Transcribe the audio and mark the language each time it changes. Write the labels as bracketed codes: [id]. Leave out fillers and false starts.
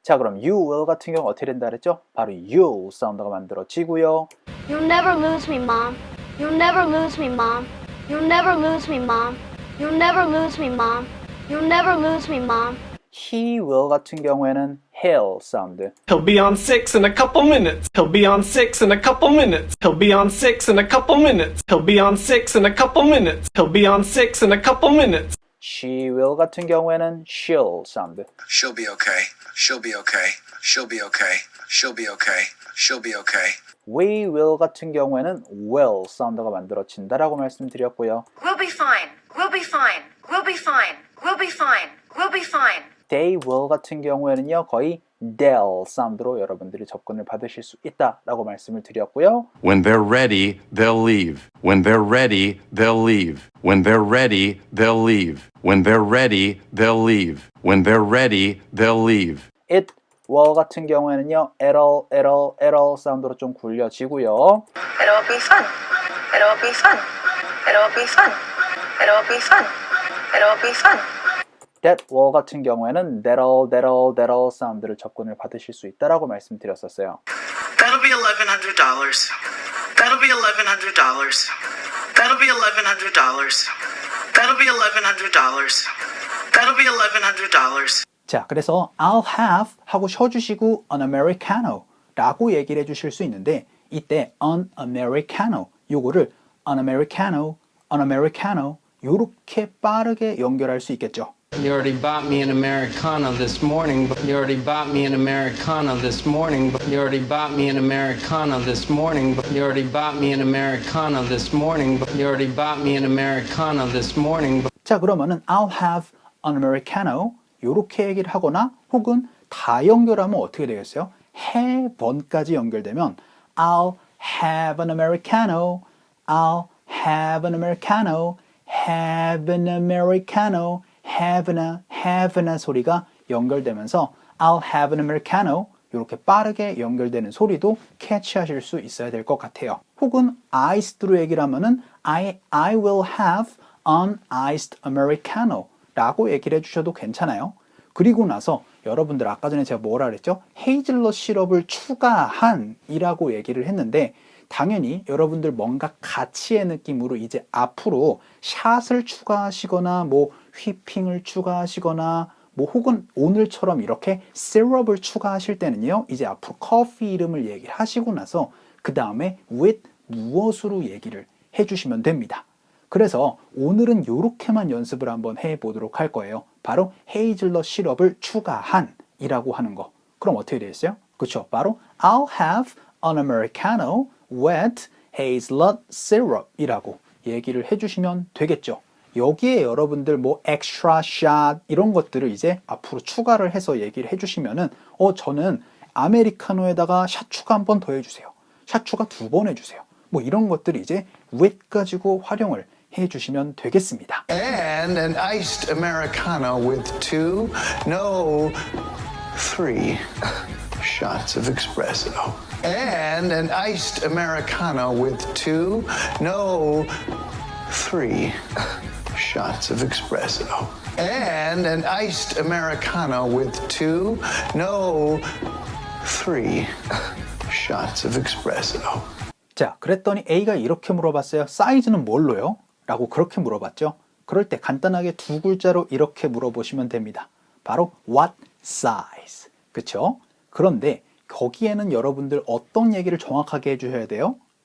[ko] 자, 그럼 you will 같은 경우 어떻게 된다 그랬죠? 바로 you 사운드가 만들어지고요. [en] You'll never lose me, Mom. You'll never lose me, Mom. You'll never lose me, Mom. You'll never lose me, Mom. You'll never lose me, Mom. [ko] he will 같은 경우에는 he'll 사운드. [en] He'll be on 6 in a couple minutes. He'll be on 6 in a couple minutes. He'll be on 6 in a couple minutes. He'll be on 6 in a couple minutes. He'll be on 6 in a couple minutes. [ko] she will 같은 경우에는 she'll 사운드. [en] She'll be okay. She'll be okay. She'll be okay. She'll be okay. She'll be okay. [ko] we will 같은 경우에는 will 사운드가 만들어진다라고 말씀드렸고요. [en] We'll be fine. We'll be fine. We'll be fine. We'll be fine. We'll be fine. [ko] they will 같은 경우에는요 거의 they'll 사운드로 여러분들이 접근을 받으실 수 있다라고 말씀을 드렸고요. [en] When they're ready, they'll leave. When they're ready, they'll leave. When they're ready, they'll leave. When they're ready, they'll leave. When they're ready, they'll leave. [ko] it will 같은 경우에는요 it'll 사운드로 좀 굴려지고요. [en] It'll be fun. It'll be fun. It'll be fun. It'll be fun. It'll be fun. [ko] that will 같은 경우에는 that'll 사운드를 접근을 받으실 수 있다라고 말씀드렸었어요. [en] That'll be $1,100. That'll be $1,100. That'll be $1,100. That'll be $1,100. That'll be $1,100. [ko] 자, 그래서 [en] I'll have [ko] 하고 쉬어주시고 [en] an Americano [ko] 라고 얘기를 해주실 수 있는데 이때 an Americano 요거를 an Americano 요렇게 빠르게 연결할 수 있겠죠. [en] You already bought me an Americano this morning, but you already bought me an Americano this morning, but you already bought me an Americano this morning, but you already bought me an Americano this morning, but you already bought me an Americano this morning. [ko] 자, 그러면은 [en] I'll have an Americano [ko] 요렇게 얘기를 하거나 혹은 다 연결하면 어떻게 되겠어요? 해번까지 연결되면 [en] I'll have an Americano, I'll have an Americano, have an Americano, have a [ko] 소리가 연결되면서 [en] I'll have an Americano [ko] 이렇게 빠르게 연결되는 소리도 캐치하실 수 있어야 될 것 같아요. 혹은 iced로 얘기를 하면은 [en] I will have an iced Americano [ko] 라고 얘기를 해주셔도 괜찮아요. 그리고 나서 여러분들 아까 전에 제가 뭐라 그랬죠? 헤이즐넛 시럽을 추가한 이라고 얘기를 했는데 당연히 여러분들 뭔가 가치의 느낌으로 이제 앞으로 샷을 추가하시거나 뭐 휘핑을 추가하시거나 뭐 혹은 오늘처럼 이렇게 시럽을 추가하실 때는요, 이제 앞으로 커피 이름을 얘기를 하시고 나서 그 다음에 with 무엇으로 얘기를 해주시면 됩니다. 그래서 오늘은 이렇게만 연습을 한번 해보도록 할 거예요. 바로 헤이즐넛 시럽을 추가한 이라고 하는 거. 그럼 어떻게 되겠어요? 그렇죠? 바로 [en] I'll have an Americano with hazelnut syrup [ko] 이라고 얘기를 해주시면 되겠죠. 여기에 여러분들 뭐 extra shot 이런 것들을 이제 앞으로 추가를 해서 얘기를 해주시면은 저는 아메리카노에다가 샷 추가 한 번 더 해주세요. 샷 추가 2번 해주세요. 뭐 이런 것들을 이제 with 가지고 활용을 해주시면 되겠습니다. [en] And an iced Americano with 2, no, 3 shots of espresso. And an iced Americano with 2, no, 3 shots of espresso. And an iced Americano with 2, no, 3 shots of espresso. [ko] 자, 그랬더니 A가 이렇게 물어봤어요. 사이즈는 뭘로요? 라고 그렇게 물어봤죠. 그럴 때 간단하게 2글자로 이렇게 물어보시면 됩니다. 바로 [en] what size. [ko] 그쵸? 그런데 거기에는 여러분들 어떤 얘기를 정확하게 해주셔야 돼요?